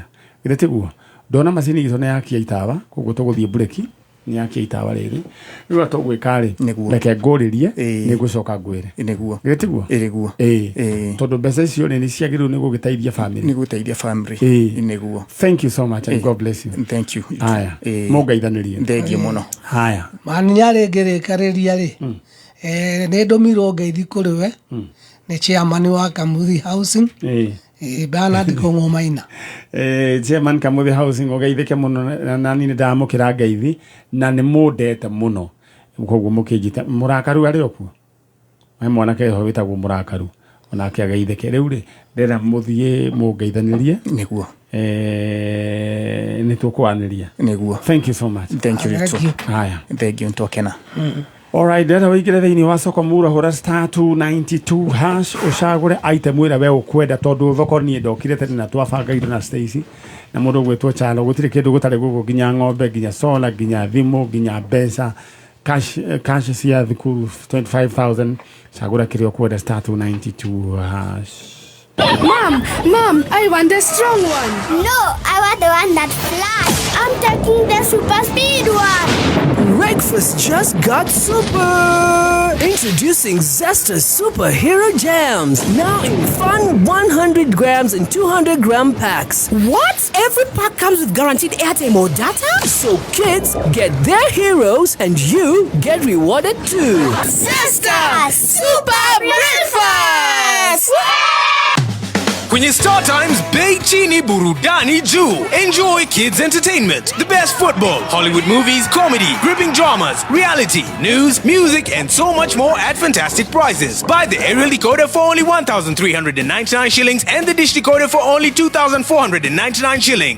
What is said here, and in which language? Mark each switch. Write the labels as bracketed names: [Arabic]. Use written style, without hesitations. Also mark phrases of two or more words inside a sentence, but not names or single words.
[Kikuyu] Githĩ tiguo ndona macini itũ nĩ yakia itawa koguo tũgũthiĩ bureki nĩ yakia itawa rĩrĩ rĩu atũgwĩka rĩ reke ngũrĩrie nĩ ngũcoka ngwĩre. Githĩ tiguo tondũ mbeca icio nĩ ciagĩrĩirwo nĩ gũgĩteithia family. Nĩguo. [English] Thank you so much and God bless you. Thank you. [Kikuyu] Haya mũngeithanĩrie. [English] Thank you mũno. [Kikuyu] Haya maninyarĩ ngĩrĩkarĩria rĩ nĩ ndũmirwo ngeithi kũrĩ we nĩ chairman wa Kamuthi Housing Bernard Kong'o Maina. Chairman Kamuthi Housing ũgeithĩke mũno na niĩ ndamũkĩra ngeithi na nĩ mũndete mũno koguo mũkĩnjita mũrakaru arĩ okuo we mwanake ho wĩtagwo mũrakaru onake ageithĩke. Rĩu rĩ ndĩra mũthiĩ mũngeithanĩrie nĩguo nĩ tũkwanĩria nĩguo. [English] Thank you so much. Thank you. [Kikuyu] Haya [English] thank you ntokena. [Kikuyu] Alright, ndĩra wĩingĩre thĩinĩ wa soko mura hũra *292# ũcagũre item ĩrĩa we ũkwenda tondũ thoko niĩ ndokire tene na twabanga indo na Stacy na mũndũ gwĩtwo Chalo gũtirĩ kĩndũ gũtarĩ gũkũ nginya ng'ombe nginya solar nginya thimũ nginya mbeca cash cia thukuru 25,000 cagũra kĩrĩa ũkwenda *292#. [English] Mom, I want the strong one. No, I want the one that flies. I'm taking the super speed one. Breakfast This just got super! Introducing Zesta Superhero Jams. Now in fun 100 grams and 200 gram packs. What? Every pack comes with guaranteed airtime or data? So kids get their heroes and you get rewarded too. Zesta Super Breakfast! [Swahili] Kwenye Star Times, bei chini burudani juu. [English] Enjoy kids entertainment, the best football, Hollywood movies, comedy, gripping dramas, reality, news, music, and so much more at fantastic prices. Buy the aerial decoder for only 1,399 shillings and the dish decoder for only 2,499 shillings.